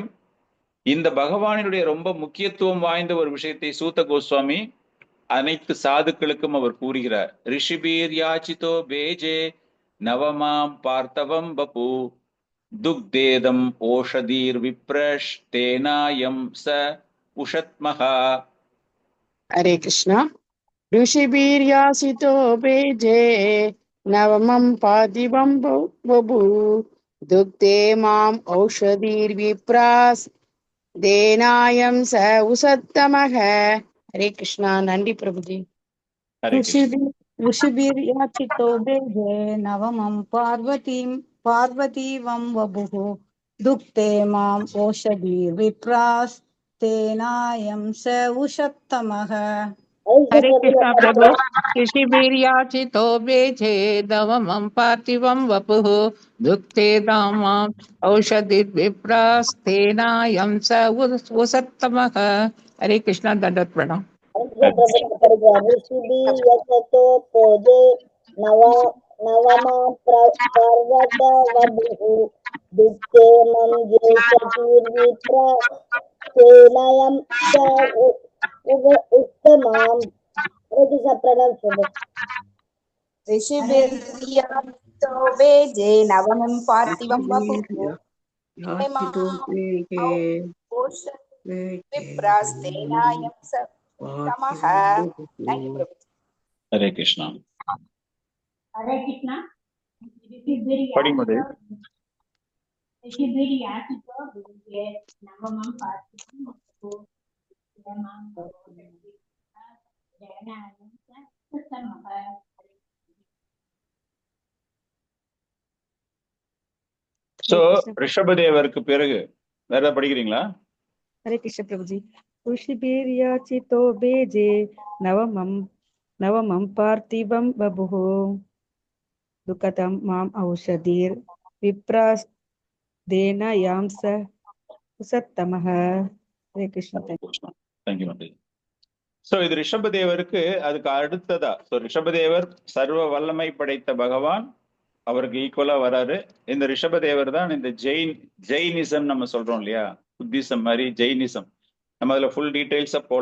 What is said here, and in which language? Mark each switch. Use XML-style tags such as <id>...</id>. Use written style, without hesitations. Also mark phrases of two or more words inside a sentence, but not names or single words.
<ta>இந்த பகவானுடைய ரொம்ப முக்கியத்துவம் வாய்ந்த ஒரு விஷயத்தை சூத கோஸ்வாமி அனைத்து சாதுக்களுக்கும் அவர் கூறுகிறார்.</ta> <sa>ऋषिभिर् याचितो भेजे नवमां पार्थवं बपु दुग्धेदम् ओषधीर् विप्रस् तेनायं स उषत्महा. हरे कृष्णा. ऋषिभिर्यासितो बेजे नवमं पादिवं बभू दुग्धे माम् औषधिर्विप्रास् देनायं स उषत्तमः.</sa> <hi>हरे कृष्णा. नंदी प्रभु जी.</hi> <sa>ऋषिभिर्याचितो बेजे नवमं पार्वतीवं वपुः दुक्ते माम् ओषधिर्विप्रास्तेनायं स उषत्तमः.</sa> <hi>हरे कृष्णा प्रभु.</hi> <sa>ऋषिभिर्याचितो बेजे नवमं पार्थिवं वपुः दुक्ते दामाम् औषधिर्विप्रास्तेनायं स उषत्तमः.</sa> <hi>हरे कृष्णा. दंडवत प्रणाम.</hi> <sa>ऋषिभिर्यजतो पोजे नवमा पर्वत वधुः दुक्ते मम ज्येष्ठतीर्विप्रास्तेनायं स उत्तमाम्. ऋषिभिर्याचितो बेजे नवमं पार्थिवं वपुः विप्रास्तेनायं स उत्तमः.</sa> <hi>हरे कृष्णा. हरे कृष्णा.</hi> <sa>ऋषिभिर्याचितो बेजे नवमं पार्थिवं वपुः</sa> <ta>சோ ரிஷபதேவருக்கு பிறகு வேற படிக்கிறீங்களா?</ta> <hi>हरे कृष्ण प्रभु जी.</hi> <sa>ऋषिभिर्याचितो बेजे नवमं पार्थिवं बभुः दुःखतं माम् औषधिर् विप्रास्तेनायं स उषत्तमः.</sa> <hi>हरे कृष्ण.</hi> <en>thank you.</en> <ta>சோ இது ரிஷபதேவருக்கு அதுக்கு அடுத்ததா. சோ ரிஷபதேவர் சர்வ வல்லமை படைத்த பகவான், அவருக்கு ஈக்குவலா வராரு. இந்த ரிஷபதேவர் தான் இந்த ஜெயினிசம் நம்ம சொல்றோம் இல்லையா? புத்திசம் மாதிரி ஜெயினிசம். நம்ம அதுல</ta> <en>full details</en> <ta>போல.</ta>